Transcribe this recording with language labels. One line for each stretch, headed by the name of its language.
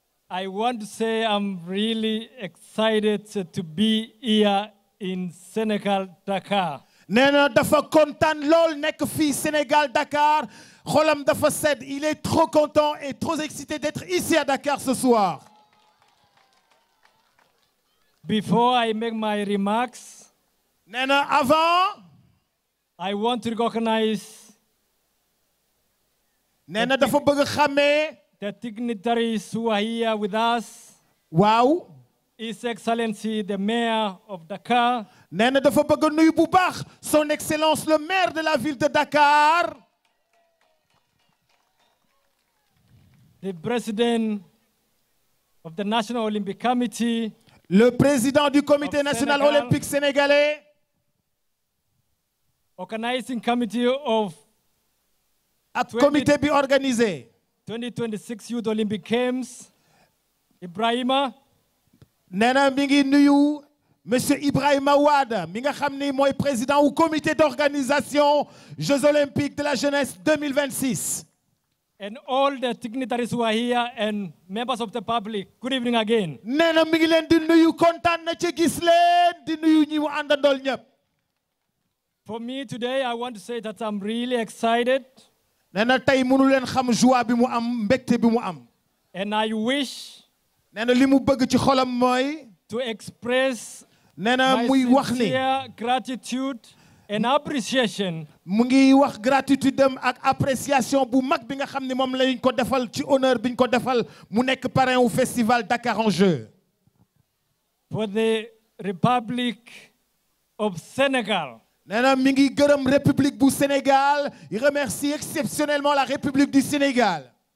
English: I want to say I'm really excited to be here in Senegal, Dakar.
Wolof: Nena dafa kontaan lool nekk fii Sénégal Dakar xolam dafa sedd.
French: Il est trop content et trop excité d'être ici à Dakar ce soir.
English: Before I make my remarks,
Wolof: Nena avant.
English: I want to recognize
Wolof: Nena dafa bëgg a xàmmee.
English: the dignitaries who are here with us.
Wolof: Waaw.
English: His Excellency, the Mayor of Dakar.
Wolof: Nena dafa bëgg a nuyu bu baax
French: son excellence le maire de la ville de Dakar.
English: The President of the National Olympic Committee.
French: Le président du comité
English: Of national
French: Sénégal. olympique sénégalais.
English: Organizing Committee of
Wolof: ak comité bi organisé.
English: 2026 Youth Olympic Games. Ibrahima.
Wolof: Nena mi ngi nuyu monsieur Ibrahima Wade mi nga xam ni mooy
French: président du comité d'organisation Jeux olympiques de la jeunesse 2026.
English: and all the dignitaries who are here and members of the public. Good evening again.
Wolof: nee na mi ngi leen di nuyu kontaan na ci gis leen di nuyu ñi mu àndandool ñëpp.
English: For me today, I want to say that I'm really excited.
Wolof: nee na tey mënu leen xam joie bi mu am mbégte bi mu am.
English: And I wish
Wolof: nee na li mu bëgg ci xolam mooy.
English: to express
Wolof: nee na
English: my
Wolof: muy wax ni
English: sincere gratitude and appreciation
Wolof: mu ngi wax gratitude am ak appréciation bu mag bi nga xam ne moom lañ ko defal ci honneur bi ñu ko defal mu nekk parrain wu festival Dakar en Jeu.
English: for the Republic of Senegal
Wolof: nee na mi ngi gërëm République bu Sénégal
French: il remercie exceptionnellement la République du Sénégal.